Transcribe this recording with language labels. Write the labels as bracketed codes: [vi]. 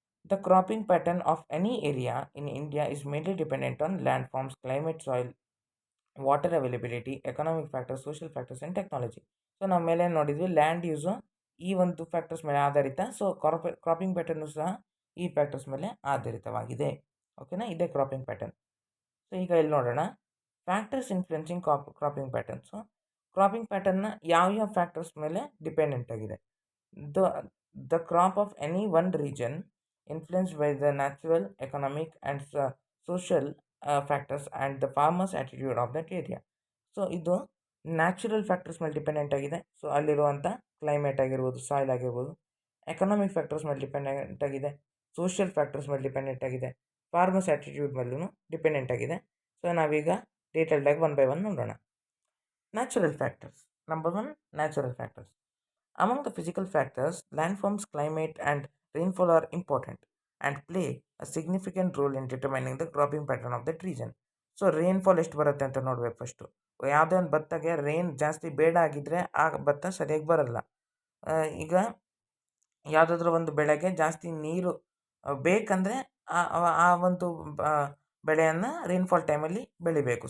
[en] The cropping pattern of any area in India is mainly dependent on landforms, climate, soil, water availability, economic factors, social factors and technology. [kn] So ನಾವು ಮೇಲೆ ನೋಡಿದ್ವಿ land use ಈ ಒಂದು factors ಮೇಲೆ ಆಧಾರಿತ. So cropping pattern ಸಹ ಈ factors ಮೇಲೆ ಆಧಾರಿತವಾಗಿದೆ. ಓಕೆನಾ, ಇದೇ ಕ್ರಾಪಿಂಗ್ ಪ್ಯಾಟರ್ನ್. ಸೊ ಈಗ ಇಲ್ಲಿ ನೋಡೋಣ, factors influencing cropping patterns. Cropping ಪ್ಯಾಟರ್ನ ಯಾವ್ಯಾವ ಫ್ಯಾಕ್ಟರ್ಸ್ ಮೇಲೆ ಡಿಪೆಂಡೆಂಟ್ ಆಗಿದೆ? [en] The the crop of any one region influenced by the natural, economic, and social factors and the farmer's attitude of that area. [kn] So ಇದು natural factors ಮೇಲೆ dependent ಆಗಿದೆ. So ಅಲ್ಲಿರುವಂಥ climate ಆಗಿರ್ಬೋದು, soil ಆಗಿರ್ಬೋದು. Economic factors ಮೇಲೆ dependent ಆಗಿದೆ. Social factors ಮೇಲೆ dependent ಆಗಿದೆ. ಫಾರ್ಮರ್ಸ್ ಆ್ಯಟಿಟ್ಯೂಡ್ ಮೇಲೂ ಡಿಪೆಂಡೆಂಟ್ ಆಗಿದೆ. ಸೊ ನಾವೀಗ ಡೀಟೇಲ್ಡಾಗಿ ಒನ್ ಬೈ ಒನ್ ನೋಡೋಣ. Natural factors. Number one, natural factors. [en] Among the physical factors, landforms, climate, and rainfall are important and play a significant role in determining the cropping pattern of that region. [kn] So rainfall ಎಷ್ಟು ಬರುತ್ತೆ ಅಂತ ನೋಡ್ಬೇಕು first. ಯಾವುದೇ ಒಂದು ಭತ್ತಗೆ rain ಜಾಸ್ತಿ ಬೇಡ ಆಗಿದ್ದರೆ ಆ ಭತ್ತ ಸರಿಯಾಗಿ ಬರಲ್ಲ. ಈಗ ಯಾವುದಾದ್ರೂ ಒಂದು ಬೆಳೆಗೆ ಜಾಸ್ತಿ ನೀರು ಬೇಕಂದರೆ ಆ ಆ ಒಂದು ಬೆಳೆಯನ್ನು ರೇನ್ಫಾಲ್ ಟೈಮಲ್ಲಿ ಬೆಳಿಬೇಕು.